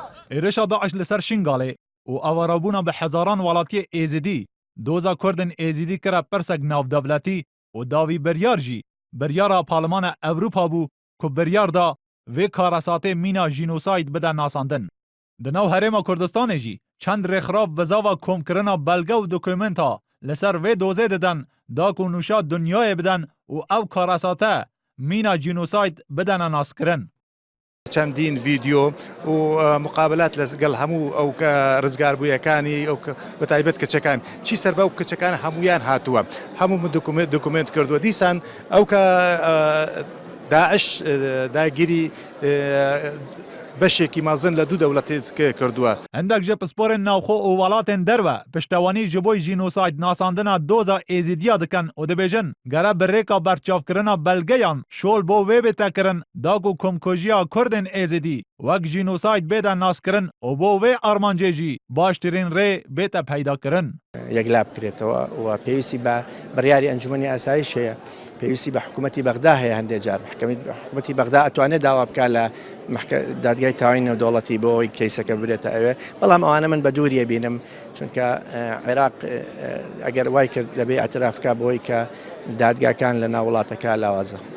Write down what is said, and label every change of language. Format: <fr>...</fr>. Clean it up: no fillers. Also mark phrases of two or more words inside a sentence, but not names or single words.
<ku>ایرشا داعش لسر شنگاله و اوارابونا به هزاران ولاتی ایزیدی دوزا کردن ایزیدی کرا پرسک ناو دولتی و داوی بریار جی بریارا پارلمان اوروپا بو که بریار دا و کاراساته مینا جینوساید بده ناساندن. دناو هرما کردستان جی چند رخراف بزاوا کم کرنا بلگه و دوکومنتا لسر و دوزه ددن دا که نوشا دنیای بدن و او کاراساته مینا جینوساید بدن ناس کرن.</ku> <ckb>چەندین ڤیدیۆ و مقابلات لەگەڵ هەموو ئەو کە ڕزگار بوویەکانی ئەو بە تایبەت کچەکان چی سەر بەو کچەکان هەمویان هاتووە هەموو دکومنت کردووە دیسان ئەو کە داعش داگیری بەشێکی مازن لە دوو دەوڵەت کردووە.</ckb> <ku>هەندێک جە پسپۆرên ناوخۆ û welatên derve piştewانî ji bo jînosayd nasandina doza êzidiya dikin û dibêjin gere bi rêka berçavkirina belgeyan şol bo wê bête kirin da ku komkujiya Kurdên êzidî wek jînosayd bêde naskirin û bo wê armancê jî baştirîn rê bête peyda kirin.</ku> <ckb>یەکلا بکرێتەوە و پێویستی بە بڕیاری ئەنجومەنی ئاسایش هەیە پێویستی بە حکوومەتی بەغدا هەیە هەندێک جار حکوومەتی بەغدا ئەتوانێت داوا بکات لە دادگای تاوانی نێودەوڵەتی بۆ ئەوەی کەیسەکە ببرێتە ئەوێ بەڵام ئەوانە من بە دووریە بینم چونکە عێراق ئەگەر وای کرد لەبێ ئەترافکە بۆی کە دادگاکان لە ناو وڵاتەکە لاوازە.</ckb>